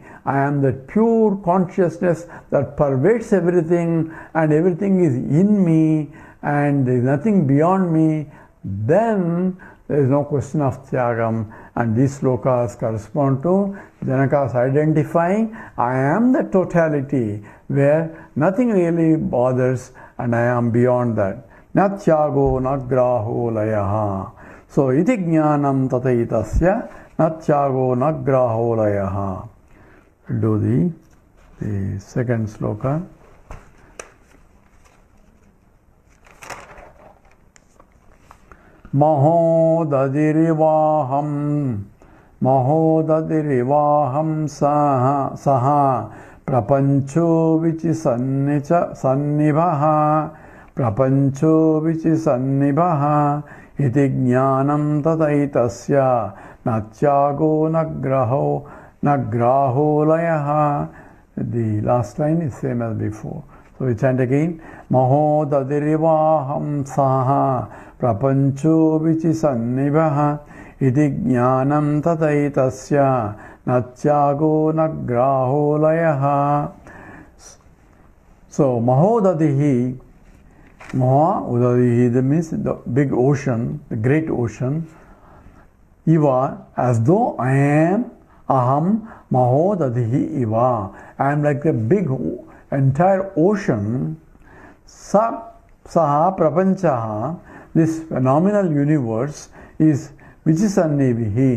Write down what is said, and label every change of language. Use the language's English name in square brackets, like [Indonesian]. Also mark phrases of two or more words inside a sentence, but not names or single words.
[English] I am the pure consciousness that pervades everything and everything is in me and there is nothing beyond me, then there is no question of Tyagam. And these slokas correspond to Janaka's identifying I am the totality where nothing really bothers and I am beyond that. [Sanskrit] न त्यागो न ग्रहो लयः. So इति ज्ञानम् ततैतस्य न त्यागो न ग्रहो लयः. [English] We'll do the second sloka. [Sanskrit] महोदधिरिवाहम् स प्रपञ्चो वीचिसन्निभः इति ज्ञानम् ततैतस्य नत्यागो नग्रहो लयः. [English] The last line is same as before. So we chant again. [Sanskrit] महोदधिरिवाहम् स प्रपञ्चो वीचिसन्निभः इति ज्ञानम् ततैतस्य नत्यागो नग्रहो लयः. So महोदधिः महा उदधिः, [English] that means the big ocean, the great ocean. Iva, as though I am [Sanskrit] अहम् महोदधिः इव. [English] I am like the big entire ocean. [Sanskrit] सह प्रपञ्चः, [English] this phenomenal universe is Vichisannivihi.